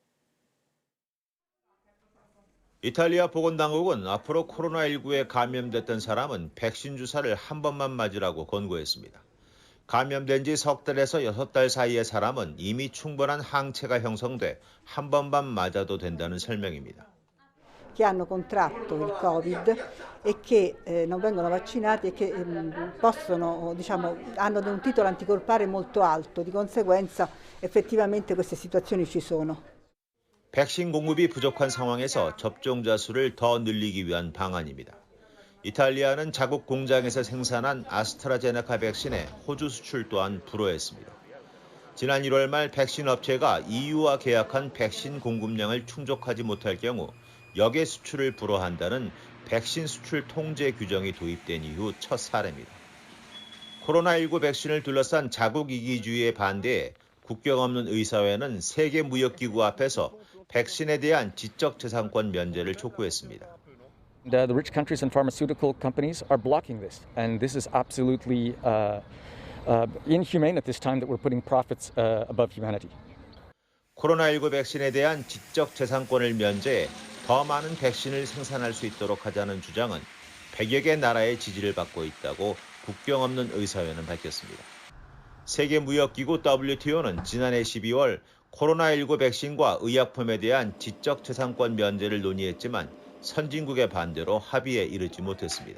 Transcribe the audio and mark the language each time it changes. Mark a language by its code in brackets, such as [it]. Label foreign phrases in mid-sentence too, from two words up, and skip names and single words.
[ko] 이탈리아 보건당국은 앞으로 코로나19에 감염됐던 사람은 백신 주사를 한 번만 맞으라고 권고했습니다. 감염된 지 석 달에서 6달 사이의 사람은 이미 충분한 항체가 형성돼 한 번만 맞아도 된다는 설명입니다. [it] che hanno contratto il Covid e che non vengono vaccinati e che possono, hanno un titolo anticorpale molto alto, di conseguenza effettivamente queste situazioni ci sono. [ko] 백신 공급이 부족한 상황에서 접종자 수를 더 늘리기 위한 방안입니다. 이탈리아는 자국 공장에서 생산한 아스트라제네카 백신의 호주 수출 또한 불허했습니다. 지난 1월 말 백신 업체가 EU와 계약한 백신 공급량을 충족하지 못할 경우 역외 수출을 불허한다는 백신 수출 통제 규정이 도입된 이후 첫 사례입니다. 코로나19 백신을 둘러싼 자국 이기주의에 반대해 국경 없는 의사회는 세계무역기구 앞에서 백신에 대한 지적재산권 면제를 촉구했습니다. [en] The rich countries and pharmaceutical companies are blocking this, and this is absolutely inhumane at this time that we're putting profits above humanity. [ko] 코로나19 백신에 대한 지적재산권을 면제해 더 많은 백신을 생산할 수 있도록 하자는 주장은 100여 개 나라의 지지를 받고 있다고 국경 없는 의사회는 밝혔습니다. 세계무역기구 WTO는 지난해 12월 코로나19 백신과 의약품에 대한 지적재산권 면제를 논의했지만 선진국의 반대로 합의에 이르지 못했습니다.